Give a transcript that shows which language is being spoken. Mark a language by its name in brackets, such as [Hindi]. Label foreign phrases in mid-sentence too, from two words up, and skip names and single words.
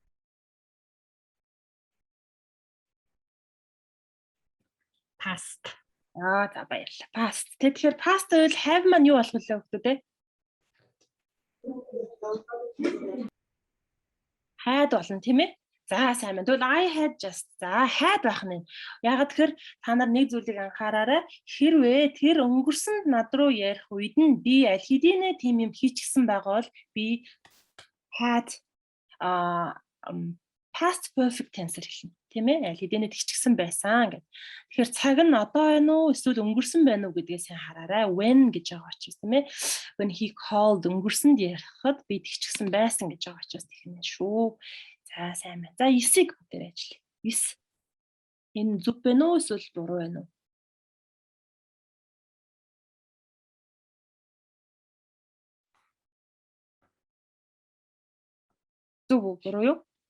[Mongolian] Past. За баярлалаа. Past. Тэгэхээр past гэвэл have маань юу болох вэ хүмүүс те? Had болно тийм ээ? За сайн байна. Тэгвэл [English] I had just. [Mongolian] За had байх нь. Ягаад тэгэхээр та нар нэг зүйлийг анхаараарай. Хэрвээ тэр өнгөрсөнд над руу ярих үед нь би аль хэдийнэ тийм юм хийчихсэн байгаа бол би [English] had past perfect tense [Mongolian] хэлнэ. Тийм ээ? Аль хэдийнэ тэгчихсэн байсан гэдэг. Тэгэхээр цаг нь одоо байна уу эсвэл өнгөрсөн байна уу гэдгээс хараарай. When гэж байгаа учраас тийм ээ? [English] When he called [Mongolian] өнгөрсөнд ярихад би тэгчихсэн байсан гэж байгаа учраас тэгнэ шүү. За сайн байна. За 9-ийг бүгдээр ажиллая. 9. Энэ зөв байна уу эсвэл буруу байна уу? Зөв үү буруу юу?